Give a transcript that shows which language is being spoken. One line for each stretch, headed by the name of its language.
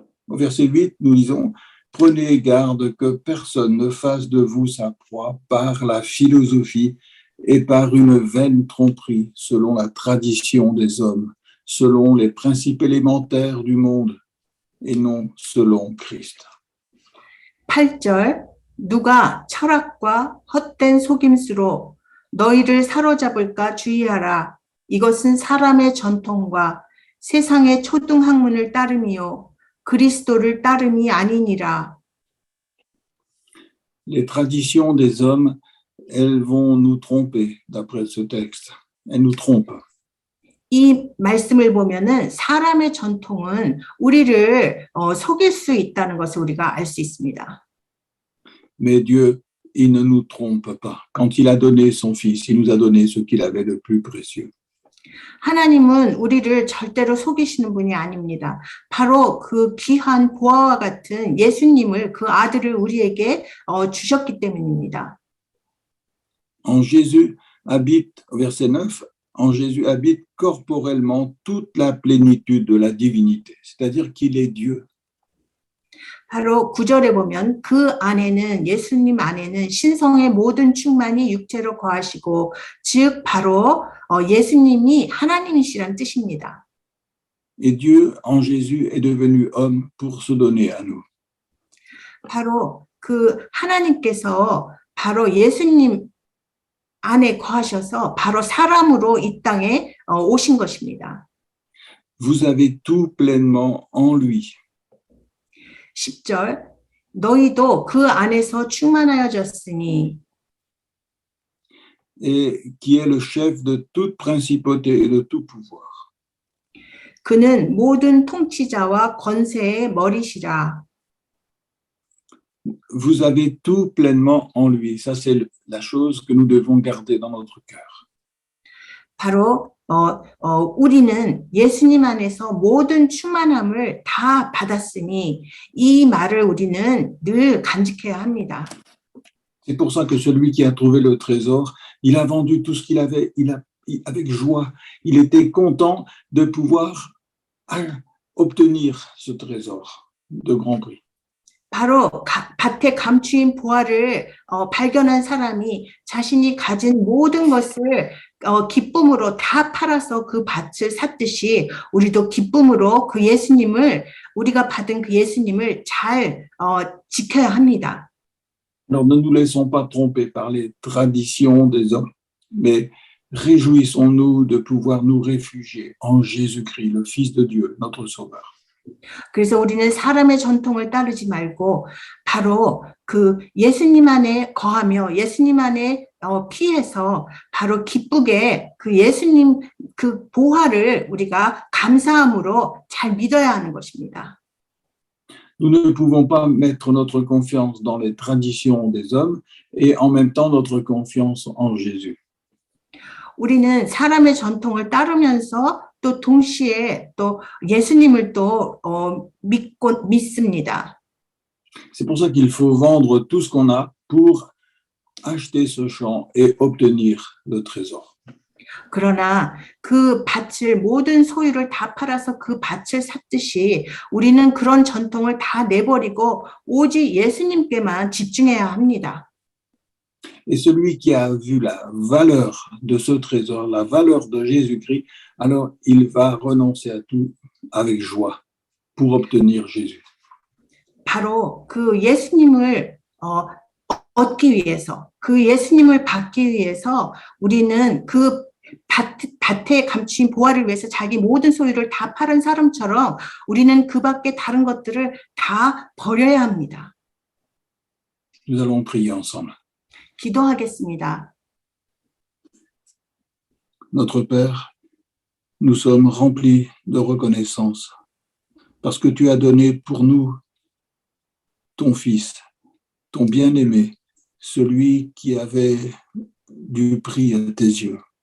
French: Au verset 8, nous lisons « Prenez garde que personne ne fasse de vous sa proie par la philosophie et par une vaine tromperie selon la tradition des hommes, selon les principes élémentaires du monde et non selon Christ. »
Korean: 8절 누가 철학과 헛된 속임수로 너희를 사로잡을까 주의하라. 이것은 사람의 전통과 세상의 초등학문을 따름이요 그리스도를 따름이 아니니라.
French: Les traditions des hommes, elles vont nous tromper, d'après ce texte. Elles nous trompent.
Korean: 이 말씀을 보면은 사람의 전통은 우리를 속일 수 있다는 것을 우리가 알 수 있습니다.
French: Mais Dieu, il ne nous trompe pas. Quand il a donné son Fils, il nous a donné ce qu'il avait de plus précieux.
Korean: 하나님은 우리를 절대로 속이시는 분이 아닙니다. 바로 그 귀한 보화와 같은 예수님을 그 아들을 우리에게 주셨기 때문입니다.
French: En Jésus habite, verset 9, en Jésus habite corporellement toute la plénitude de la divinité, c'est-à-dire qu'il est Dieu.
Korean: 바로 9절에 보면 그 안에는 예수님 안에는 신성의 모든 충만이 육체로 거하시고 즉 바로 예수님이 하나님이시란 뜻입니다.
French: Et Dieu en Jésus est devenu homme pour se donner à nous.
Korean: 바로 그 하나님께서 바로 예수님 안에 거하셔서 바로 사람으로 이 땅에 오신 것입니다.
French: vous avez tout pleinement en lui.
Korean: 10절 너희도 그 안에서 충만하여졌으니
French: Et qui est le chef de toute principauté et de tout pouvoir.
Korean: 그는 모든 통치자와 권세의 머리시라.
French: Vous avez tout pleinement en lui. Ça, c'est la chose que nous devons garder dans notre cœur.
Korean: 바로 우리는 예수님 안에서 모든 충만함을 다 받았으니 이 말을 우리는 늘 간직해야 합니다.
French: C'est pour ça que celui qui a trouvé le trésor, il a vendu tout ce qu'il avait, avec joie. Il était content de pouvoir obtenir ce trésor de grand prix.
Korean: 바로 밭에 감추인 보화를 발견한 사람이 자신이 가진 모든 것을 기쁨으로 다 팔아서 그 밭을 샀듯이 우리도 기쁨으로 그 예수님을 우리가 받은 그 예수님을 잘 지켜야 합니다.
French: Alors ne nous laissons pas tromper par les traditions des hommes, mais réjouissons-nous de pouvoir nous réfugier en Jésus-Christ, le Fils de Dieu, notre Sauveur.
Korean: 그래서 우리는 사람의 전통을 따르지 말고 바로 그 예수님 안에 거하며 예수님 안에 피해서 바로 기쁘게 그 예수님 그 보화를 우리가 감사함으로 잘 믿어야 하는 것입니다.
French: Nous ne pouvons pas mettre notre confiance dans les traditions des hommes et en même temps notre confiance en Jésus.
Korean: 우리는 사람의 전통을 따르면서 또 동시에 또 예수님을 또 믿습니다.
French: C'est pour ça qu'il faut vendre tout ce qu'on a pour acheter ce champ et obtenir le trésor.
Korean: 그러나 그 밭을 모든 소유를 다 팔아서 그 밭을 샀듯이 우리는 그런 전통을 다 내버리고 오직 예수님께만 집중해야 합니다.
French: Et celui qui a vu la valeur de ce trésor, la valeur de Jésus-Christ, alors il va renoncer à tout avec joie pour obtenir Jésus.
Korean: 바로 그 예수님을 얻기 위해서, 그 예수님을 받기 위해서 우리는 그 밭에 감추인 보화를 위해서 자기 모든 소유를 다 팔은 사람처럼 우리는 그 밖에 다른 것들을 다 버려야 합니다.
French: Nous allons prier ensemble.
Korean: 기도하겠습니다.
French: Notre Père, nous sommes remplis de reconnaissance parce que tu as donné pour nous ton Fils, ton bien-aimé, celui qui avait du prix à tes yeux.